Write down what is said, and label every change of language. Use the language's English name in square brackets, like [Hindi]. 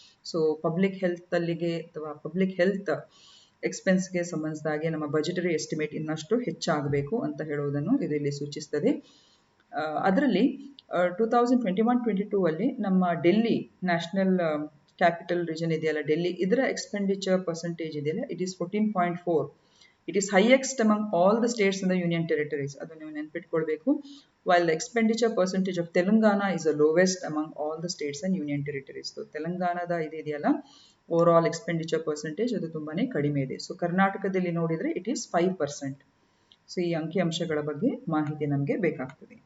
[Kannada] So public health ಅಲ್ಲಿಗೆ ಅಥವಾ public health ಎಕ್ಸ್ಪೆನ್ಸ್ಗೆ ಸಂಬಂಧಿಸಿದಾಗೆ ನಮ್ಮ ಬಜೆಟರಿ ಎಸ್ಟಿಮೇಟ್ ಇನ್ನಷ್ಟು ಹೆಚ್ಚಾಗಬೇಕು ಅಂತ ಹೇಳುವುದನ್ನು ಇದರಲ್ಲಿ ಸೂಚಿಸ್ತದೆ. ಅದರಲ್ಲಿ 2021-22 ಅಲ್ಲಿ ನಮ್ಮ ಡೆಲ್ಲಿ ನ್ಯಾಷನಲ್ ಕ್ಯಾಪಿಟಲ್ ರೀಜನ್ ಇದೆಯಲ್ಲ, ಡೆಲ್ಲಿ, ಇದರ ಎಕ್ಸ್ಪೆಂಡಿಚರ್ ಪರ್ಸೆಂಟೇಜ್ ಇದೆಯಲ್ಲ, [English] It is 14.4. It is highest among all the states in the union territories. [Kannada] ಅದು ನೀವು ನೆನಪಿಟ್ಕೊಳ್ಬೇಕು. [English] While the expenditure percentage of Telangana is the lowest among all the states and union territories. [Kannada] So ತೆಲಂಗಾಣದ ಇದೆಯಲ್ಲ over all expenditure percentage ಅದು ತುಂಬಾನೇ ಕಡಿಮೆ ಇದೆ. So ಕರ್ನಾಟಕದಲ್ಲಿ ನೋಡಿದ್ರೆ [English] It is 5%. [Kannada] ಸೊ ಈ ಅಂಕಿಅಂಶಗಳ ಬಗ್ಗೆ ಮಾಹಿತಿ ನಮಗೆ ಬೇಕಾಗ್ತದೆ.